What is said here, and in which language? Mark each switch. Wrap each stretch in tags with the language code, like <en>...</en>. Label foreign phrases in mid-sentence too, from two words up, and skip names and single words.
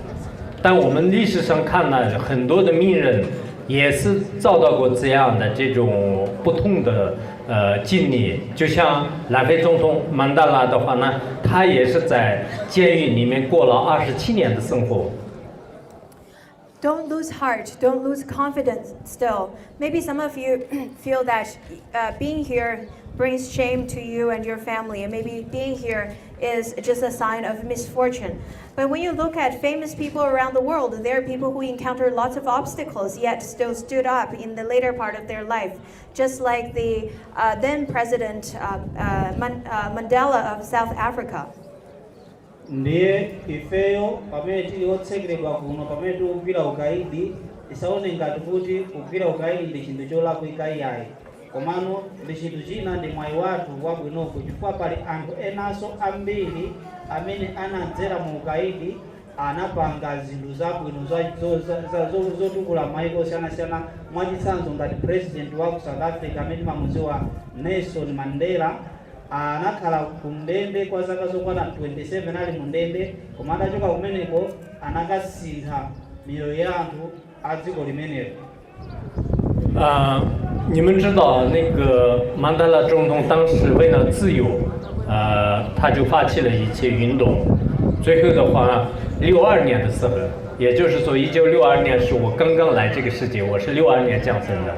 <zh>但我们历史上看了很多的名人，也是遭到过这样的这种不同的经历。就像南非总统曼德拉的话呢，他也是在监狱里面过了27年的生活。</zh> <en>Don't lose heart, don't lose confidence still. Maybe some of you feel that being here brings shame to you and your family, and maybe being here is just a sign of misfortune. But when you look at famous people around the world, there are people who encountered lots of obstacles yet still stood up in the later part of their life. Just like the then President Mandela of South Africa.</en> <ny>Ndiye ifeyo pamene tili otsekeredwa kuno pamene tikugwira ukaidi tisaone ngati kuti kugwira ukaidi ndi chinthu cholakwika iyayi, komano ndi chinthu china ndi mwayi wathu wabwinoko, chifukwa pali anthu enanso ambiri amene anadzera mu ukaidi anapanga zinthu zabwino zotukula maiko osiyanasiyana, mwachitsanzo ngati president wa ku South Africa amene mamudziwa Nelson Mandela. Anakhala kumndende kwa zaka zokwana 27 ali mundende, koma atachoka kumeneko anakasintha miyoyo ya anthu a dziko limenelo.</ny> <zh>你们知道那个曼德拉总统当时为了自由，他就发起了一切运动。最后的话，62年的时候，也就是说1962年是我刚刚来这个世界，我是62年降生的。</zh>